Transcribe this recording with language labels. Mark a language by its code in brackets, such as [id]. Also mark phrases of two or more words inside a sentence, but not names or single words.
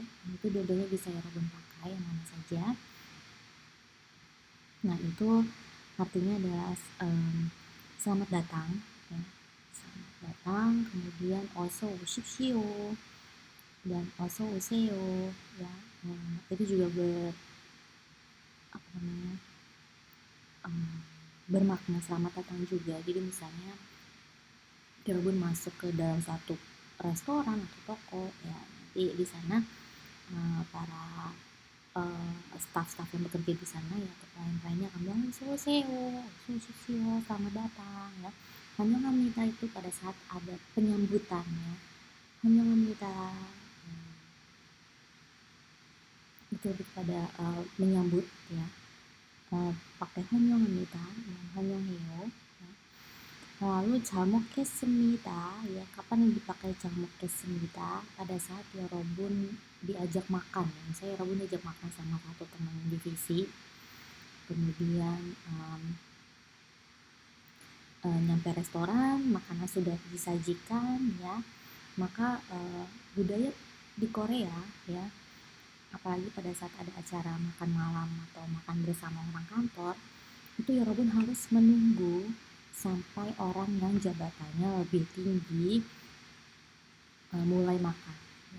[id] Itu dua-duanya bisa Yorobun pakai, yang mana saja. Nah, itu artinya adalah selamat datang ya, selamat datang, kemudian [ko] 어서 오십시오 [id] dan [ko] 어서 오세요 [id] ya. Itu juga bermakna selamat datang juga. Jadi misalnya Yorobun masuk ke dalam satu restoran atau toko ya, nanti di sana para staff-staff yang bekerja di sana ya, atau klien-kliennya akan bilang "Sushio, selamat datang" ya. 환영합니다 itu pada saat ada penyambutannya, 환영합니다 itu lebih pada menyambut ya, pakai [ko] 환영합니다, 환영해요 [id] ya. Lalu [ko] 잘 먹겠습니다 [id] ya, kapan yang dipakai [ko] 잘 먹겠습니다, [id] pada saat Yorobun diajak makan ya. Misalnya Yorobun diajak makan sama satu teman divisi, kemudian nyampe restoran, makanan sudah disajikan ya, maka budaya di Korea ya, apalagi pada saat ada acara makan malam atau makan bersama orang kantor, itu Yorobun harus menunggu sampai orang yang jabatannya lebih tinggi mulai makan ya.